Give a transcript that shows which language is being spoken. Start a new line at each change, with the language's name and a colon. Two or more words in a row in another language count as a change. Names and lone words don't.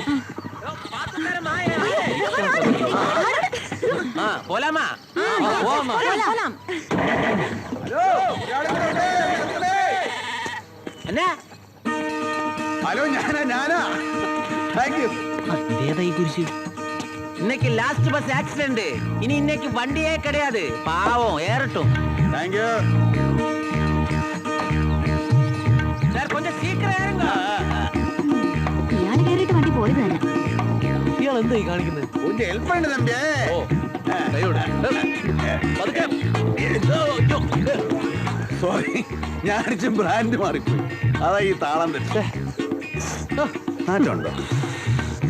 Malayalam: പോലാമാ? എന്നാ? ഹലോ, ഞാനാ.
English: Thank you.
Malayalam: ഇതേതാ ഈ കുരിശ്?
Tamil: இன்னைக்கு
English: last bus
Tamil: ஆக்சிடென்ட். இனி இன்னைக்கு வண்டியே கிடையாது. பாவம் ஏறட்டும்.
English: Thank you.
Tamil: சார் கொஞ்சம் சீக்கிரம் ஏறுங்க.
Malayalam: ഇയാൾ കയറിയിട്ട് വണ്ടി പോയത് തന്നെ. ഇയാൾ എന്താ ഈ കാണിക്കുന്നത്? ഒന്ന് ഹെൽപ്പ് വേണ്ട തമ്പി. ഓ, സോറി, ഞാൻ ബ്രാൻഡ് മാറിപ്പോയി. അതാ ഈ താളം തെറ്റേ. നാട്ടുണ്ടോ?